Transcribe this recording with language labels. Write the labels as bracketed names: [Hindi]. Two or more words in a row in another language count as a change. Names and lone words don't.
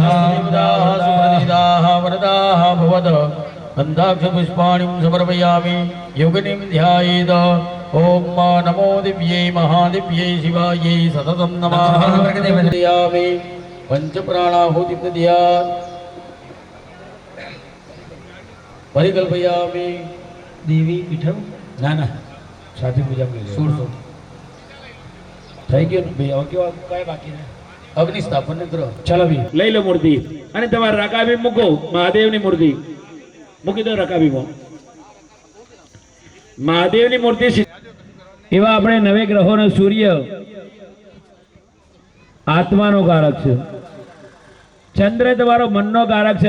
[Sanskrit] सुप्रतिनिधाः वरदाः भवद गन्धाक्षपुष्पाणिं समर्पयामि योगिनीं ध्यायेत् ॐ नमो दिव्यै महादिव्यै शिवायै सततं नमः दयामि पञ्चप्राणाहुतिं परिकल्पयामि देवी पीठम [Gujarati] ના ના સાથી પૂજા કરી લો. સોળસો થઈ ગયું ને ભાઈ? હવે કેવા કઈ બાકી ને? અગ્નિસ્થાપન ગ્રહ ચાલો ભાઈ લઈ લો મૂર્તિ અને તમારે રકાબી મૂકો. મહાદેવની મૂર્તિ મૂકી દો રકાબીમાં. મહાદેવની મૂર્તિ એવા આપણે નવે ગ્રહોનો સૂર્ય આત્માનો કારક છે, ચંદ્ર તમારો મનનો કારક છે.